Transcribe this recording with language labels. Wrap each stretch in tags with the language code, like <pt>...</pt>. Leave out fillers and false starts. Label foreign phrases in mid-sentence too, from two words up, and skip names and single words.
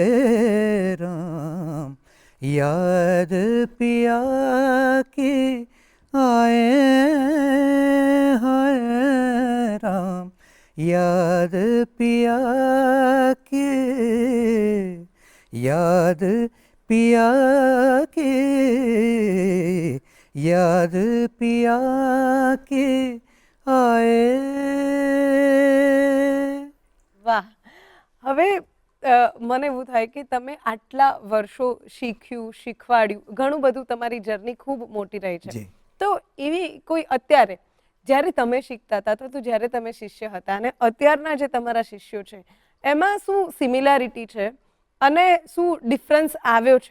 <hi>राम याद पिया के आए हाय राम याद पिया के याद पिया के याद पिया के आए.</hi> <gu>વાહ. હવે મને એવું થાય કે તમે આટલા વર્ષો શીખ્યું, શીખવાડ્યું, ઘણું બધું, તમારી જર્ની ખૂબ મોટી રહી છે. તો એવી કોઈ અત્યારે જ્યારે તમે શીખતા હતા તો જ્યારે તમે શિષ્ય હતા અને અત્યારના જે તમારા શિષ્યો છે એમાં શું સિમિલારિટી છે અને શું ડિફરન્સ આવ્યો છે?</gu>